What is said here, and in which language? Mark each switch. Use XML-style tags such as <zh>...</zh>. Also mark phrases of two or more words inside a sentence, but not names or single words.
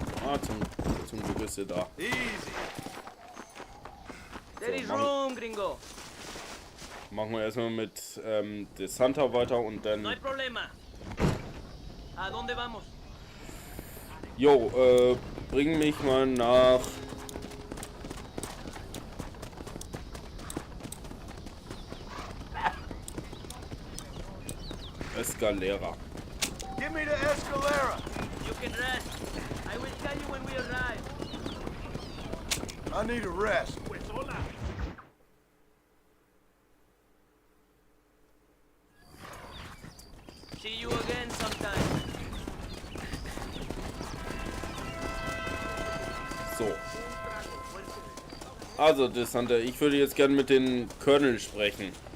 <de>Ah, zum Glück ist sie da.</de> <en>There is room, gringo.</en> <de>Machen wir erstmal mit De Santa weiter und dann...</de> <es>No hay problema. ¿A dónde vamos?</es> <de>Jo, bring mich mal nach... Escalera.</de> <en>Give me the Escalera. You can rest. I will tell you when we arrive. I need a rest. See you again sometime.</en> <de>So. Also, Desante, ich würde jetzt gerne mit den Colonel sprechen.</de>